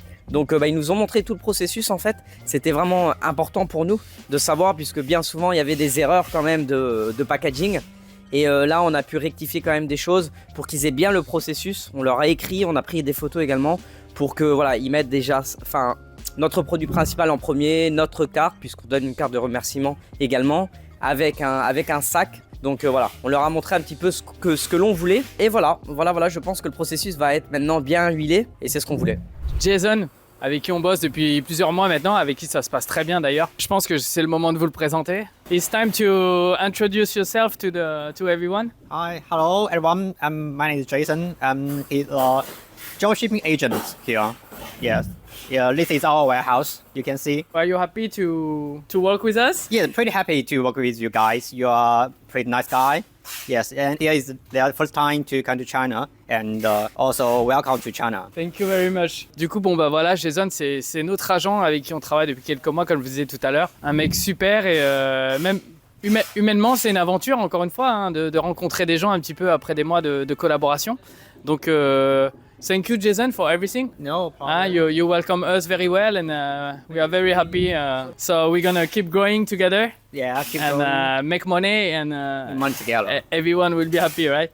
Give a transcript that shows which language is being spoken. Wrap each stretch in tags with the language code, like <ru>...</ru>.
<fr>Donc ils nous ont montré tout le processus en fait, c'était vraiment important pour nous de savoir puisque bien souvent il y avait des erreurs quand même de packaging et là on a pu rectifier quand même des choses pour qu'ils aient bien le processus, on leur a écrit, on a pris des photos également pour que voilà ils mettent déjà notre produit principal en premier, notre carte puisqu'on donne une carte de remerciement également avec un sac. Donc voilà, on leur a montré un petit peu ce que l'on voulait et voilà, je pense que le processus va être maintenant bien huilé et c'est ce qu'on voulait. Jason, avec qui on bosse depuis plusieurs mois maintenant, avec qui ça se passe très bien d'ailleurs. Je pense que c'est le moment de vous le présenter.</fr> <en>It's time to introduce yourself to everyone. Hi, hello everyone. My name is Jason. He's a dropshipping agent here. Yes. Yeah, this is our warehouse. You can see. Are you happy to work with us? Yeah, pretty happy to work with you guys. You are a pretty nice guy. Yes, and here is their first time to come to China, and also welcome to China. Thank you very much.</en> <fr>Du coup, voilà, Jason, c'est notre agent avec qui on travaille depuis quelques mois, comme je vous disais tout à l'heure. Un mec super et même humainement, c'est une aventure, encore une fois, de rencontrer des gens un petit peu après des mois de collaboration.</fr> <en>Donc, thank you, Jason, for everything. No problem. You welcome us very well, and we are very happy. So we're gonna keep growing together. Yeah, keep going. And make money, and Money together. everyone will be happy, right?</en>